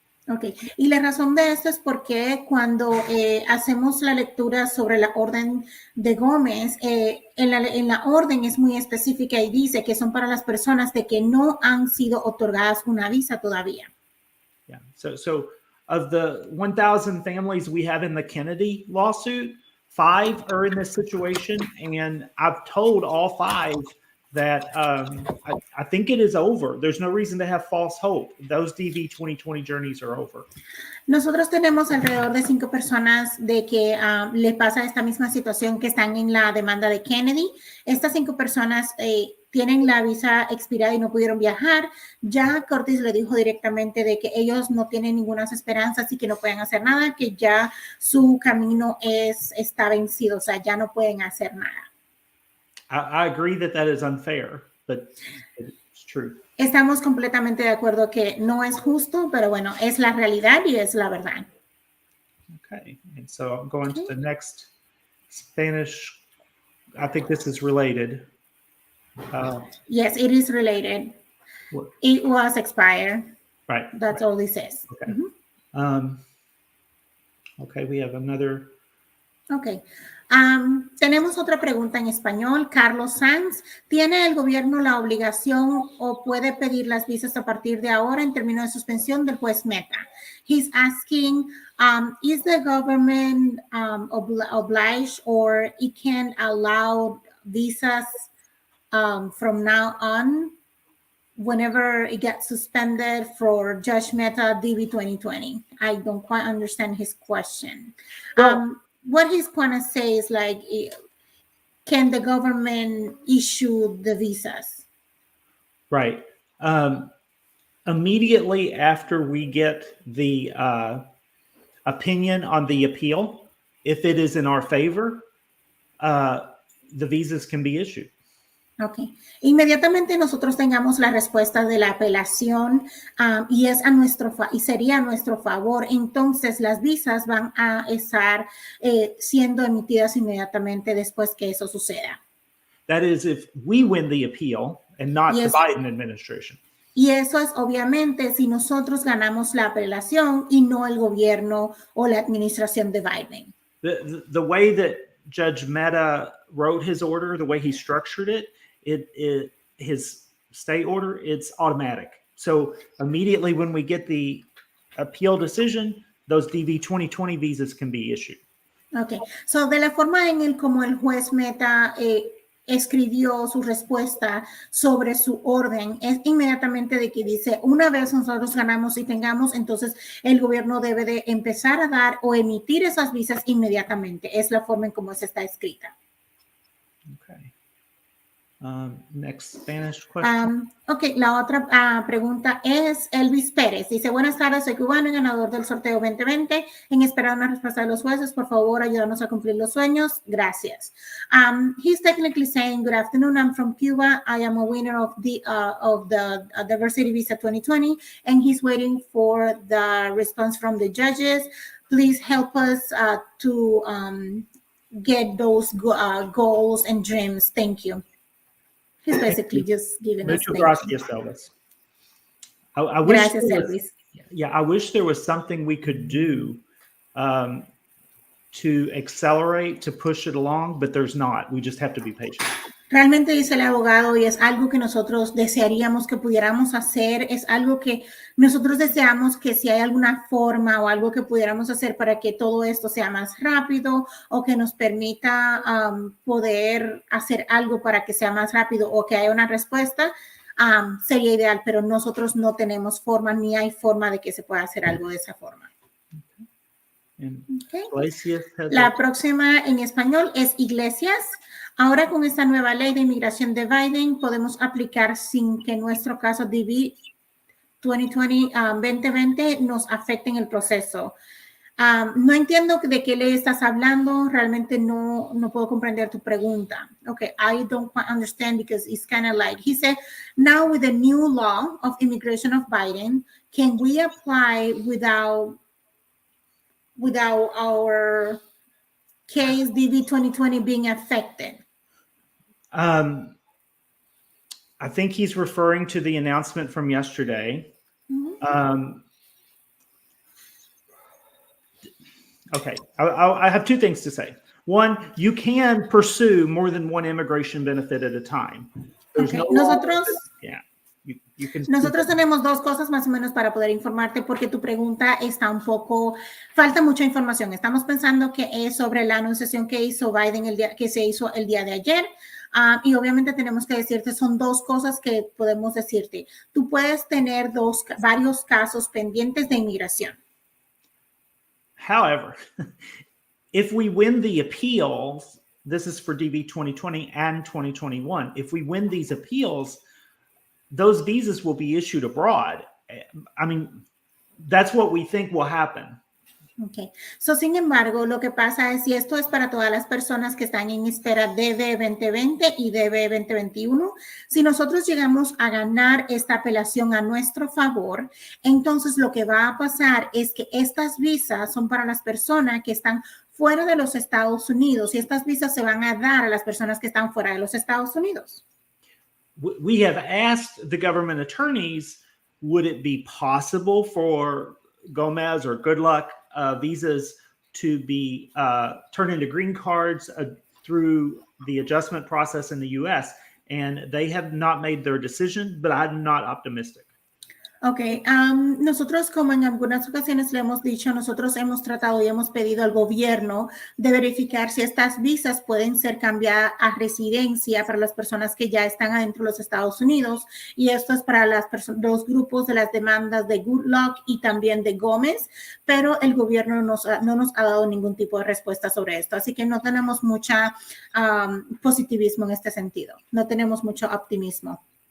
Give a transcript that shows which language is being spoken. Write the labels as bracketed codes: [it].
[es] Okay, y la razón de esto es porque cuando hacemos la lectura sobre la orden de Gómez, en la orden es muy específica y dice que son para las personas de que no han sido otorgadas una visa todavía. [en] Yeah. So of the 1,000 families we have in the Kennedy lawsuit, 5 are in this situation, and I've told all 5 that I think it is over. There's no reason to have false hope. Those DV 2020 journeys are over. [es] Nosotros tenemos alrededor de 5 personas de que le pasa esta misma situación que están en la demanda de Kennedy. Estas 5 personas tienen la visa expirada y no pudieron viajar. Ya Curtis le dijo directamente de que ellos no tienen ninguna esperanza y que no pueden hacer nada, que ya su camino está vencido, o sea, ya no pueden hacer nada. [en] I agree that is unfair, but it's true. [es] Estamos completamente de acuerdo que no es justo, pero bueno, es la realidad y es la verdad. [en] Okay, and so I'm going to the next Spanish. I think this is related. Yes, it is related. What? It was expired. Right. That's all it says. Okay. Mm-hmm. Okay, we have another. Okay. [es] Tenemos otra pregunta en español. Carlos Sanz, ¿tiene el gobierno la obligación o puede pedir las visas a partir de ahora en términos de suspensión del juez Meta? [en] He's asking, is the government obliged or it can allow visas from now on whenever it gets suspended for Judge Meta DB 2020? I don't quite understand his question. What he's going to say is like, can the government issue the visas? Right. Immediately after we get the opinion on the appeal, if it is in our favor, the visas can be issued. Ok. [es] Inmediatamente nosotros tengamos la respuesta de la apelación y sería a nuestro favor, entonces las visas van a estar siendo emitidas inmediatamente después que eso suceda. [en] That is if we win the appeal and not the Biden administration. [es] Y eso es obviamente si nosotros ganamos la apelación y no el gobierno o la administración de Biden. [en] The way that Judge Mehta wrote his order, the way he structured it, his stay order, it's automatic. So immediately when we get the appeal decision, those DV 2020 visas can be issued. Okay. [es] So de la forma como el juez Mehta escribió su respuesta sobre su orden, es inmediatamente de que dice, una vez nosotros ganamos y tengamos, entonces el gobierno debe de empezar a dar o emitir esas visas inmediatamente. Es la forma en cómo está escrita. [en] Okay. Next Spanish question. [es] Ok, la otra pregunta es Elvis Pérez. Dice, buenas tardes, soy cubano y ganador del sorteo 2020. En esperar una respuesta de los jueces, por favor, ayúdanos a cumplir los sueños. Gracias. [en] He's technically saying, good afternoon, I'm from Cuba. I am a winner of the Diversity Visa 2020, and he's waiting for the response from the judges. Please help us to get those goals and dreams. Thank you. He's basically just giving us. [es] Muchas gracias, Elvis. [en] I wish [es] Gracias, Elvis. [en] Yeah, I wish there was something we could do to accelerate, to push it along, but there's not. We just have to be patient. [es] Realmente dice el abogado, y es algo que nosotros desearíamos que pudiéramos hacer, es algo que nosotros deseamos que si hay alguna forma o algo que pudiéramos hacer para que todo esto sea más rápido o que nos permita poder hacer algo para que sea más rápido o que haya una respuesta, sería ideal, pero nosotros no tenemos forma ni hay forma de que se pueda hacer algo de esa forma. Okay. La próxima en español es Iglesias. Ahora con esta nueva ley de inmigración de Biden podemos aplicar sin que nuestro caso DV 2020 nos afecte en el proceso. No entiendo de qué ley estás hablando. Realmente no puedo comprender tu pregunta. [en] Okay, I don't quite understand because it's kind of like, he said, now with the new law of immigration of Biden, can we apply without our case DV 2020 being affected? I think he's referring to the announcement from yesterday. Mm-hmm. Okay, I have two things to say. One, you can pursue more than one immigration benefit at a time. There's okay. no [es] Nosotros, [en] yeah. You can. [es] Nosotros tenemos dos cosas más o menos para poder informarte porque tu pregunta está un poco, falta mucha información. Estamos pensando que es sobre la anunciación que hizo Biden que se hizo el día de ayer. Y obviamente tenemos que decirte, son dos cosas que podemos decirte. Tú puedes tener varios casos pendientes de inmigración. [en] However, if we win the appeals, this is for DV 2020 and 2021. If we win these appeals, those visas will be issued abroad. I mean, that's what we think will happen. Okay. [es] So, sin embargo, lo que pasa es, y esto es para todas las personas que están en espera DV 2020 y DV 2021, si nosotros llegamos a ganar esta apelación a nuestro favor, entonces lo que va a pasar es que estas visas son para las personas que están fuera de los Estados Unidos y estas visas se van a dar a las personas que están fuera de los Estados Unidos. [en] We have asked the government attorneys, would it be possible for Gomez or Good Luck visas to be turned into green cards through the adjustment process in the U.S. And they have not made their decision, but I'm not optimistic. [es] Ok, nosotros como en algunas ocasiones le hemos dicho, nosotros hemos tratado y hemos pedido al gobierno de verificar si estas visas pueden ser cambiadas a residencia para las personas que ya están adentro de los Estados Unidos y esto es para los grupos de las demandas de Good Luck y también de Gómez, pero el gobierno no nos ha dado ningún tipo de respuesta sobre esto, así que no tenemos mucha positivismo en este sentido, no tenemos mucho optimismo.